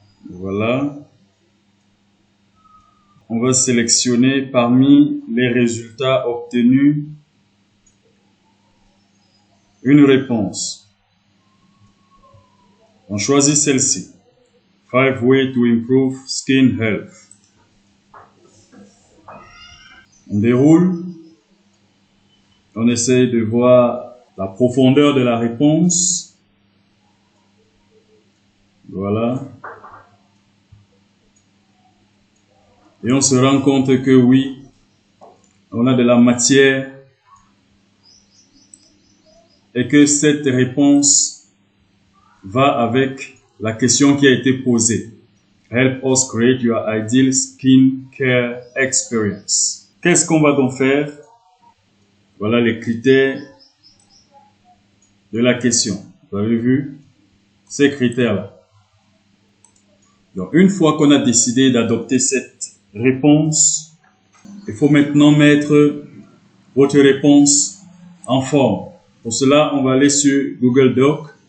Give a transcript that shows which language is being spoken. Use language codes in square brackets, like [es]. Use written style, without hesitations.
[fr] Voilà. On va sélectionner parmi les résultats obtenus une réponse. On choisit celle-ci. [en] 5 ways to improve skin health. [fr] On déroule. On essaye de voir la profondeur de la réponse. Voilà. Et on se rend compte que oui, on a de la matière et que cette réponse va avec la question qui a été posée. [en] Help us create your ideal skin care experience. [fr] Qu'est-ce qu'on va donc faire? Voilà les critères de la question. Vous avez vu ces critères-là. Donc, une fois qu'on a décidé d'adopter cette réponse, il faut maintenant mettre votre réponse en forme. Pour cela, on va aller sur Google Doc.